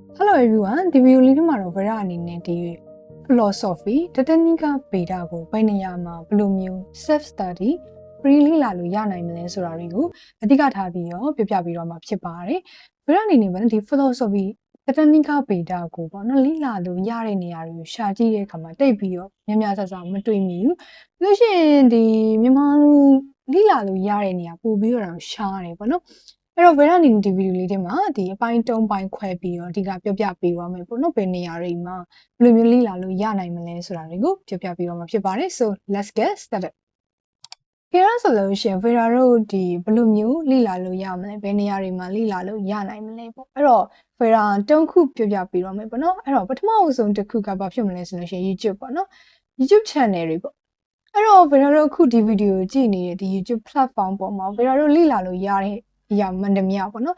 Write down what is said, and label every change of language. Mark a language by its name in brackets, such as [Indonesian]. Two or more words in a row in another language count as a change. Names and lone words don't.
[English] Hello everyone [Burmese] ဒီဗီဒီယိုလေးထဲမှာတော့ဗရာအနေနဲ့ဒီ philosophy တတနည်းကဗေဒကိုဘယ်နေရာမှာဘယ်လိုမျိုး [English] self study free [Burmese] လေ့လာလို့ရနိုင်မလဲဆိုတာတွေကိုအဓိကထားပြီးတော့ပြပြပြီးတော့မှာဖြစ်ပါတယ်ဗရာအနေနဲ့ဒီ philosophy တတနည်းကဗေဒ ကိုပေါ့နော်လေ့လာလို့ရတဲ့နေရာတွေကိုရှာကြည့်တဲ့အခါမှာတိတ်ပြီးတော့များများဆဆမတွေ့မိဘူးလို့ရှိရင်ဒီမြန်မာလူလေ့လာလို့ရတဲ့နေရာပို့ပြီးတော့ရှားတယ်ပေါ့နော်အဲ့တော့ဗ ရာအနေနဲ့ဒီဗီဒီယိုလေးထဲမှာဒီအပိုင်း၃ပိုင်းခွဲပြီးတော့အဓိကပြောပြပေးသွားမယ်ပေါ့နော်ဘယ်နေရာတွေမှာဘယ်လိုမျိုးလေ့လာလို့ရနိုင် မလဲဆိုတာတွေကိုပြောပြပေးတော့မှာဖြစ်ပါတယ် [English] so let's get started [Burmese] ခေရဆိုလို့ရှိရင်ဗရာတို့ဒီဘယ်လိုမျိုးလေ့လာလို့ရမလဲဘယ်နေရာတွေမှာလေ့လာလို့ရနိုင်မလဲပေါ့အဲ့တော့ဗရာတုံးခုပြောပြပေးတော့မယ်ပေါ့နော်အဲ့တော့ပထမအဆုံးတစ်ခုကဘာဖြစ်မလဲဆိုလို့ရှိရင် YouTube ပေါ့နော် [English] YouTube channel [Burmese] တွေပေါ့အဲ့တော့ဗရာတို့အခုဒီဗီဒီယိုကြည့်နေတဲ့ဒီ [English] YouTube platform [Burmese] ပေါ်မှာဗရာတို့လေ့လာလို့ရတဲ့အရာမှန်သမျှပေါ့နော်